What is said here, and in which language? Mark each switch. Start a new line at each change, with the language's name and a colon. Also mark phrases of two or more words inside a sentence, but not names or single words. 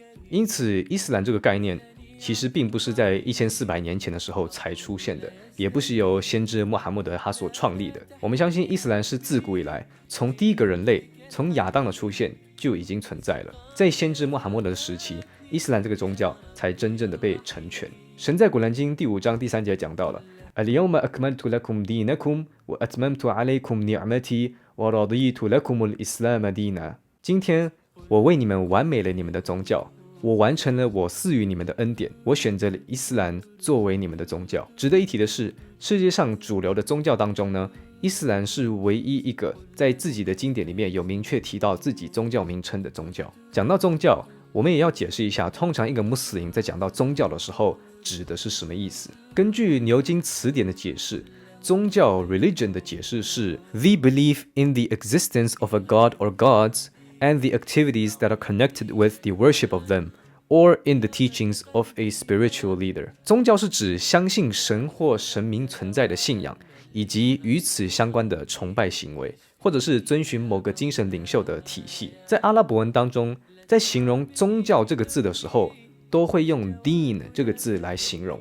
Chinese: 因此，伊斯兰这个概念其实并不是在1400年前的时候才出现的，也不是由先知穆罕默德他所创立的。我们相信伊斯兰是自古以来，从第一个人类，从亚当的出现就已经存在了。在先知穆罕默德的时期，伊斯兰这个宗教才真正的被成全。神在古兰经第5章第3节讲到了
Arabic: اليوم أكملت لكم دينكم وأتممت عليكم نعمتي ورضيت لكم الإسلام دينا。
Chinese: 今天我为你们完美了你们的宗教，我完成了我赐予你们的恩典，我选择了伊斯兰作为你们的宗教。值得一提的是，世界上主流的宗教当中呢，伊斯兰是唯一一个在自己的经典里面有明确提到自己宗教名称的宗教。讲到宗教，我们也要解释一下，通常一个穆斯林在讲到宗教的时候指的是什么意思。根据牛津词典的解释，宗教 religion 的解释是
English: the belief in the existence of a god or gods and the activities that are connected with the worship of them, or in the teachings of a spiritual leader。
Chinese: 宗教是指相信神或神明存在的信仰，以及与此相关的崇拜行为，或者是遵循某个精神领袖的体系。在阿拉伯文当中，在形容宗教这个字的时候，都会用 deen 这个字来形容。